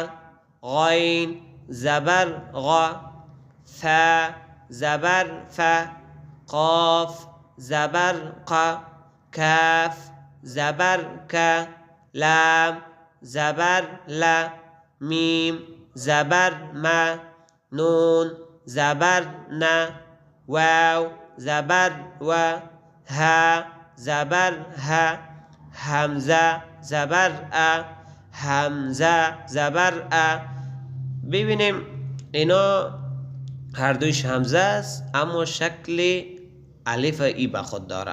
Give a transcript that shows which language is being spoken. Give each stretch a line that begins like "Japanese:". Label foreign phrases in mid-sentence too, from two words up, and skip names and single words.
Persian: غین زبر غا، ثا زبر فا، قاف زبر قا، کاف زبر کا، لام زبر لا، میم زبر ما، نون زبر نا، واو زبر و، ها زبر ها، همزه زبر ا، همزه زبر ا. ببینیم اینا هر دویش همزه است اما شکل الف ای به خود داره.